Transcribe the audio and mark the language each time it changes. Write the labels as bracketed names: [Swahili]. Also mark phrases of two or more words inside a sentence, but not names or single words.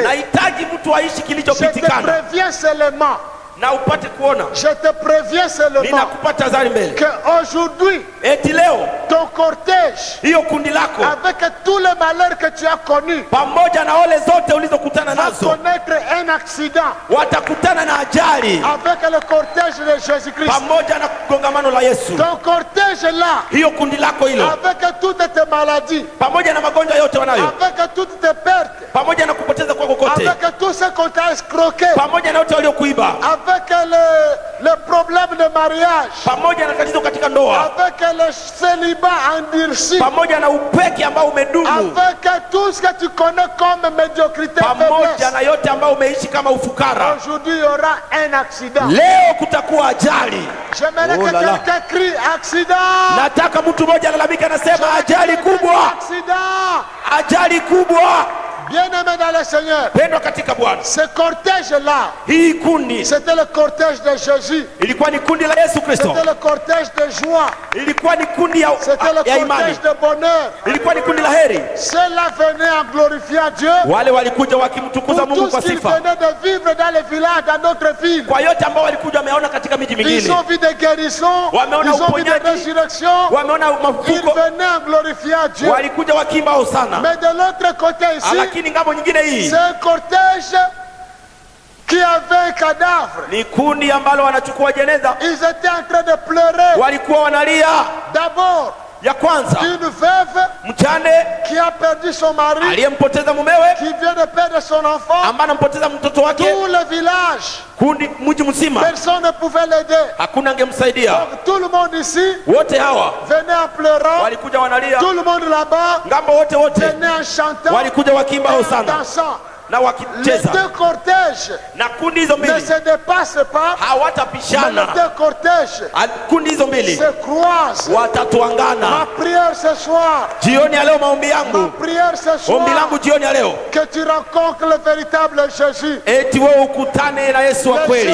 [Swahili] Nahitaji mtu aishi kilichopitikana. [French] Je te préviens seulement. [Swahili] Na upate kuona. [French] Je te préviens seulement. [Swahili] Ninakupa tazari mbele. [French] Que aujourd'hui, [Swahili] eti leo [French] ton cortège, [Swahili] hiyo kundi lako, [French] avec tous les malheurs que tu as connus, [Swahili] pamoja na ole zote ulizokutana nazo, [French] va connaître un accident. [Swahili] Watakutana na ajali [French] avec le cortège de Jésus-Christ. [Swahili] Pamoja na kongamano la Yesu. [French] Ton cortège là, [Swahili] hiyo kundi lako hilo, [French] avec toutes tes maladies, [Swahili] pamoja na magonjwa yote wanayo, [French] avec toutes tes pertes, [Swahili] pamoja na kupoteza kwako kote, [French] avec tout ce qu'on t'a escroqué, [Swahili] pamoja na wote waliokuiba, [French] avec le problème de mariage, [Swahili] pamoja na tatizo katika ndoa, [French] avec le célibat endurci, [Swahili] pamoja na upeki ambao umedumu, [French] avec tout ce que tu connais comme médiocrité, [Swahili] pamoja na yote ambao umeishi kama ufukara. [French] Aujourd'hui il y aura un accident. [Swahili] Leo kutakuwa ajali. [French] J'aimerais que quelqu'un crie accident. [Swahili] Nataka mtu mmoja alalamika anasema ajali kubwa. [French] Accident. [Swahili] Ajali kubwa. [French] Bien-aimé dans le Seigneur, [Swahili] pendwa katika Bwana, [French] ce cortège-là, [Swahili] hii kundi, [French] c'était le cortège de Jésus. [Swahili] Ilikuwa ni kundi la Yesu Kristo. [French] C'était le cortège de joie. [Swahili] Ilikuwa ni kundi ya imani. [French] C'était le cortège de bonheur. [Swahili] Ilikuwa ni kundi la heri. [French] Ceux-là venaient en glorifiant Dieu. [Swahili] Wale walikuja wakimtukuza Mungu kwa sifa. [French] Ils venaient de vivre dans les villages, dans d'autres villes. [Swahili] Kwa yote ambao walikuja wameona katika miji mingine. [French] Ils ont vu des guérisons. Ils ont vu des résurrections. [Swahili] Wameona mafufuko. [French] Ils venaient en glorifiant Dieu. [Swahili] Walikuja wakiimba hosana. [French] Mais de l'autre côté ici, c'est un cortège qui avait un cadavre. [Swahili] Ni kundi ambalo wanachukua jeneza. [French] Ils étaient en train de pleurer. [Swahili] Walikuwa wanalia. [French] D'abord, [Swahili] ya kwanza, [French] une veuve [Swahili] mjane [French] qui a perdu son mari, [Swahili] aliyempoteza mumewe, [French] qui vient de perdre son enfant, [Swahili] ambaye anampoteza mtoto wake. [French] Tout le village, [Swahili] kundi mji mzima, [French] personne ne pouvait l'aider. [Swahili] Hakuna angemsaidia. [French] Donc tout le monde ici, [Swahili] wote hawa [French] venait en pleurant. [Swahili] Walikuja wanalia. [French] Tout le monde là-bas, [Swahili] ngambo wote [French] venait en chantant. [Swahili] Walikuja wakiimba hosana. [French] Dansant. [Swahili] Na wakicheza. [French] Les deux cortèges [Swahili] na kundi hizo mbili [French] ne se dépassent pas. [Swahili] Hawatapishana. [French] Les deux cortèges [Swahili] kundi hizo mbili [French] se croisent. [Swahili] Watatuangana. [French] Ma prière ce soir, [Swahili] jioni ya leo, maombi yangu, [French] ma prière ce soir, [Swahili] ombi langu jioni ya leo, [French] que tu rencontres le véritable Jésus. [Swahili] Eti wewe ukutane na Yesu wa kweli.